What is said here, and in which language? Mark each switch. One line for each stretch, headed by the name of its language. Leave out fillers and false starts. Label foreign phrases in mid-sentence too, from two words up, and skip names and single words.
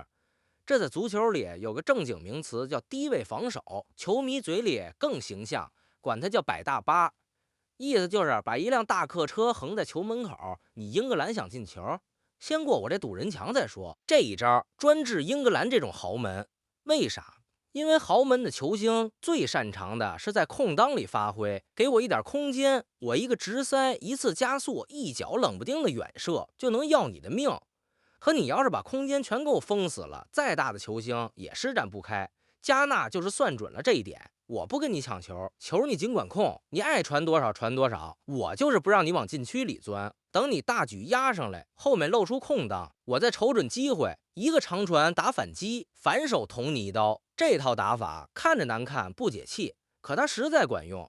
Chinese: 這在足球裡有個正經名詞叫低位防守，球迷嘴裡更形象，管它叫擺大巴，意思就是把一輛大客車橫在球门口，你英格蘭想進球，先过我這堵人牆再說。這一招專治英格蘭這種豪門。為啥？因為豪門的球星最擅長的是在空當裡發揮，給我一點空間，我一個直塞，一次加速，一腳冷不丁的遠射就能要你的命。可你要是把空间全给我封死了，再大的球星也施展不開。加納就是算準了這一點，我不跟你搶球，球你盡管控，你愛傳多少傳多少，我就是不讓你往禁區裡鑽。等你大舉壓上來，後面露出空檔，我再瞅準機會，一個長傳打反擊，反手捅你一刀。這套打法看着難看不解气，可它實在管用。